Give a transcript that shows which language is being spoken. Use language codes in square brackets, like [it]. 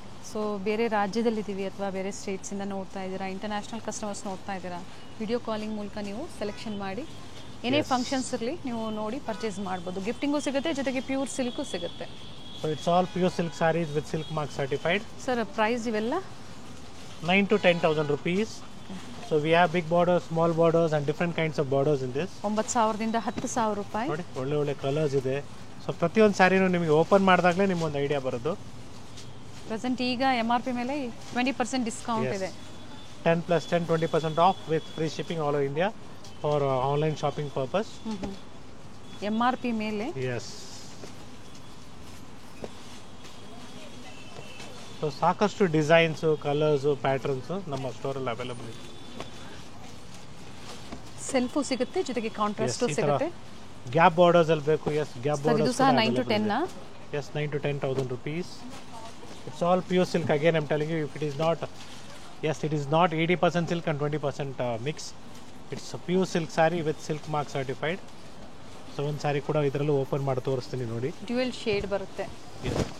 [kn] So ಬೇರೆ ರಾಜ್ಯದಲ್ಲಿದ್ದೀವಿ ಅಥವಾ ಬೇರೆ ಸ್ಟೇಟ್ಸಿಂದ ನೋಡ್ತಾ ಇದ್ದೀರಾ, ಇಂಟರ್ನ್ಯಾಷನಲ್ ಕಸ್ಟಮರ್ಸ್ ನೋಡ್ತಾ ಇದ್ದೀರಾ, ವಿಡಿಯೋ ಕಾಲಿಂಗ್ ಮೂಲಕ ನೀವು ಸೆಲೆಕ್ಷನ್ ಮಾಡಿ ಏನೇ ಫಂಕ್ಷನ್ಸ್ ಇರಲಿ ನೀವು ನೋಡಿ ಪರ್ಚೇಸ್ ಮಾಡ್ಬೋದು. ಗಿಫ್ಟಿಂಗು ಸಿಗುತ್ತೆ, ಜೊತೆಗೆ ಪ್ಯೂರ್ ಸಿಲ್ಕು ಸಿಗುತ್ತೆ. [en] So it's all pure silk saris with silk mark certified. [kn] Sir price ಇವೆಲ್ಲ [en] 9,000 to 10,000 rupees. So we have big borders, small borders and different kinds of borders in this. [kn] 9,000ದಿಂದ 10,000 ರೂಪಾಯಿ. ನೋಡಿ ಒಳ್ಳೆ colours ಇದೆ. So ಪ್ರತಿಯೊಂದು ಸ್ಯಾರಿನೂ ನಿಮಗೆ open ಮಾಡಿದಾಗಲೇ ನಿಮ್ಗೊಂದು idea ಬರೋದು. Present ಈಗ MRP ಮೇಲೆ 20% ಡಿಸ್ಕೌಂಟ್ ಇದೆ. [en] 10 plus 10, 20% off with free shipping all over India for online shopping purpose. [kn] MRP ಮೇಲೆ. [en] Yes. [kn] ಸೊ ಸಾಕಷ್ಟು ಡಿಸೈನ್ಸು, ಕಲರ್ಸು, ಪ್ಯಾಟರ್ನ್ಸು ನಮ್ಮ ಸ್ಟೋರಲ್ಲಿ ಅವೈಲಬಲ್ ಇದೆ. ಸೆಲ್ಫು ಸಿಗುತ್ತೆ, ಜೊತೆಗೆ ಕಾಂಟ್ರಾಸ್ಟು ಸಿಗುತ್ತೆ. ಗ್ಯಾಪ್ ಬಾರ್ಡರ್ಸ್ ಅಲ್ಲಿ ಬೇಕು. ಎಸ್, ಗ್ಯಾಪ್ ಸರ್ ಇದು ಬಾರ್ಡರ್ಸ್ ಸಹ 9 to 10 [en] Yes, 9,000 to 10,000 rupees. It's all pure silk. Again, I'm telling you, if it is not, yes, it is not 80% silk and 20% mix. It's a pure silk saree with silk mark certified. [kn] So ಒಂದು ಸ್ಯಾರಿ ಕೂಡ ಇದರಲ್ಲೂ open ಮಾಡಿ ತೋರಿಸ್ತೀನಿ ನೋಡಿ. Dual shade ಬರುತ್ತೆ. [en] Yes.